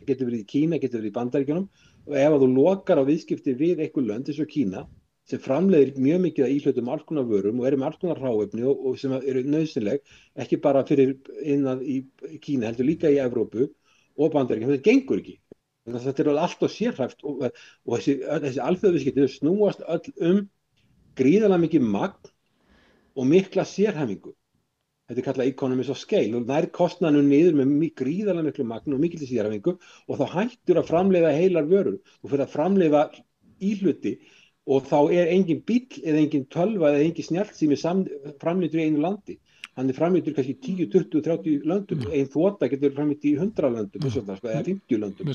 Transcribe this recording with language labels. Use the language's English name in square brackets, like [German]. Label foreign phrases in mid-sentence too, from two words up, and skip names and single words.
[Icelandic] Getur verið í Kína, getur verið í Bandaríkjunum og ef að þú lokar á viðskipti við einhver lönd eins og Kína sem framleiðir mjög mikið að íhlutum alls konar vörum og eru með alls konar hráefni og sem eru nauðsynleg, ekki bara fyrir innan í Kína, heldur líka í Evrópu og Bandaríkjunum. Þetta gengur ekki. Þetta er allt og sérhæft og þessi alþjóðaviðskipti snúast öll gríðarlega mikið magn og mikla sérhæfingu. Þetta er kallað [English] economies of scale [Icelandic] og nær kostnaðinu niður með gríðarlega miklu magn og mikil sérhæfingu og þá hættur að framleiða heilar vörur og fyrir að framleiða íhluti og þá er engin bíll eða engin tölva eða engin snjallsími framleiddur í einu landi. Hann er framleiddur kannski 10, 20, 30 löndum. Ein þota getur framleitt í 100 löndum, eða 50 löndum.